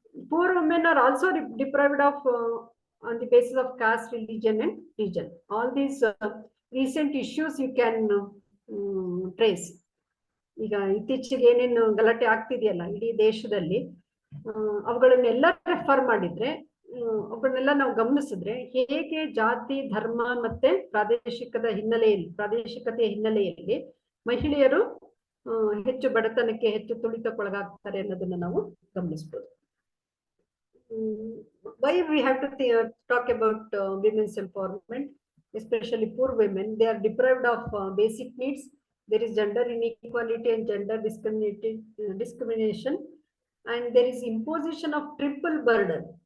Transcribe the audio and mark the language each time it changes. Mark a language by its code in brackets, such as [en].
[en] Poor women are also deprived of on the basis of caste, religion, and region. All these recent issues you can trace. [kn] ಈಗ ಇತ್ತೀಚೆಗೆ ಏನೇನು ಗಲಾಟೆ ಆಗ್ತಿದೆಯಲ್ಲ ಇಡೀ ದೇಶದಲ್ಲಿ, ಅವುಗಳನ್ನೆಲ್ಲ ರೆಫರ್ ಮಾಡಿದ್ರೆ, ಅವುಗಳನ್ನೆಲ್ಲ ನಾವು ಗಮನಿಸಿದ್ರೆ, ಹೇಗೆ ಜಾತಿ, ಧರ್ಮ ಮತ್ತೆ ಪ್ರಾದೇಶಿಕತೆಯ ಹಿನ್ನೆಲೆಯಲ್ಲಿ ಮಹಿಳೆಯರು ಹೆಚ್ಚು ಬಡತನಕ್ಕೆ ಹೆಚ್ಚು ತುಳಿತಕ್ಕೊಳಗಾಗ್ತಾರೆ ಅನ್ನೋದನ್ನ ನಾವು ಗಮನಿಸಬಹುದು. [en] Why we have to talk about women's empowerment, especially poor women? They are deprived of basic needs. There is gender inequality and gender discrimination, and there is imposition of triple burden.